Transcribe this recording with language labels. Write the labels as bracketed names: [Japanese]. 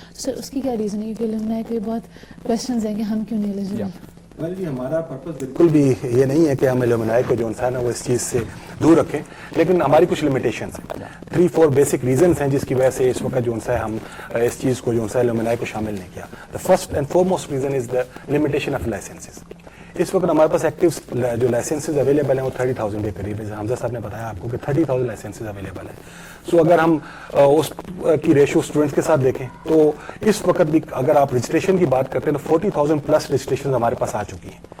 [Urdu] سر اس کی کیا ریزن ہے کہ الومنائی کے بہت کویشچنز ہیں کہ ہم کیوں نہیں ایلیجیبل ہیں؟ ویل جی ہمارا پرپز بالکل بھی یہ نہیں ہے کہ ہم الومنائی کو جو انسان ہے وہ اس چیز سے دور رکھیں, لیکن ہماری کچھ لمیٹیشنس ہیں, 3-4 بیسک ریزنس ہیں جس کی وجہ سے اس وقت جو ہے ہم اس چیز کو جو ہے الومنائی کو شامل نہیں کیا. [English] The first and foremost reason is the limitation of licenses. [Urdu] اس وقت ہمارے پاس ایکٹیو جو لائسنسز اویلیبل ہیں وہ 30,000 کے قریب ہے. حمزہ صاحب نے بتایا آپ کو کہ 30,000 لائسنسز اویلیبل ہیں. سو اگر ہم اس کی ریشو اسٹوڈنٹس کے ساتھ دیکھیں تو اس وقت بھی اگر آپ رجسٹریشن کی بات کرتے ہیں تو 40,000 پلس رجسٹریشن ہمارے پاس آ چکی ہیں.